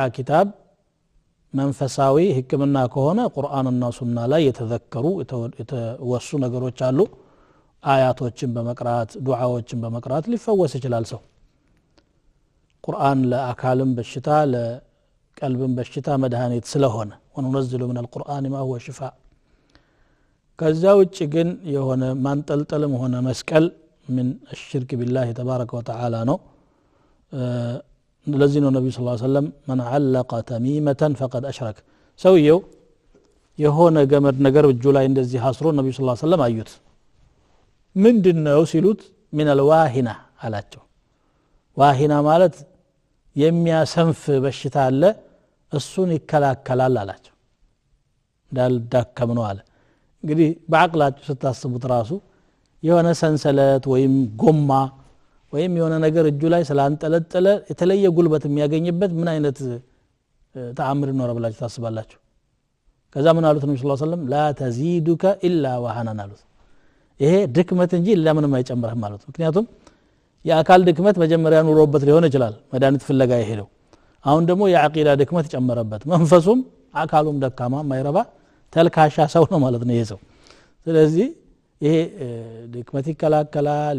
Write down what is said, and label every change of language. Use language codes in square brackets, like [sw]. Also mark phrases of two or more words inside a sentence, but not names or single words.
[am] ኪታብ መንፈሳዊ ሕክምና ከሆነ ቁርአንና ሱና ላይ የተዘከሩ የተወሱ ነገሮች አሉ። አያቶችን በመቅራት ዱዓዎችን በመቅራት ሊፈወስ ይችላል ሰው። ቁርአን ለአካልም በሽታ ለቀልብም በሽታ መድኃኒት ስለሆነ [ar] وننزل من القرآن ما هو شفاء። [am] ከዛ ውጭ ግን የሆነ ማንጠልጠልም ሆነ መስቀል [ar] من الشرك بالله تبارك وتعالى [am] ነው። ለዚህ ነው ነብዩ [ar] صلى الله عليه وسلم من علق تميمة فقد أشرك። [am] ሰውየው የሆነ ገመድ ነገር እጁ ላይ እንደዚህ አስሮ ነብዩ [ar] صلى الله عليه وسلم [am] አዩት። ምንድነው ሲሉት [ar] من الواهنة [am] አላቸው። ዋሂና ማለት የሚያሰንፍ በሽታ አለ፣ እሱን ይከላከላል አላቸው። እንዳልዳከም ነው አለ። እንግዲህ በአቅላችሁ ስታስቡት ራሱ የሆነ ሰንሰለት ወይም ጎማ ወይም የሆነ ነገር እጁ ላይ ስላንጠለጠለ የተለየ ጉልበት የሚያገኝበት ምን አይነት ተአምር ነው ብላችሁ ታስባላችሁ? ከዛ ምን አሉት ነብዩ [ar] صلى الله عليه وسلم لا تزيدك إلا وهنا [am] አሉት። ይሄ ድክመት እንጂ ለምንም አይጨምርህም ማለት ነው። ምክንያቱም የአካል ድክመት መጀመሪያ ኑሮበት ሊሆን ይችላል መድኃኒት ፍለጋ የሄደው። አሁን ደግሞ የአቂዳ ድክመት ጨመረበት። መንፈሱም አካሉም ደካማ ማይረባ ተልካሻ ሰው ነው ማለት ነው ይሄ ሰው። ስለዚህ ይሄ ድክመት ይከላከላል።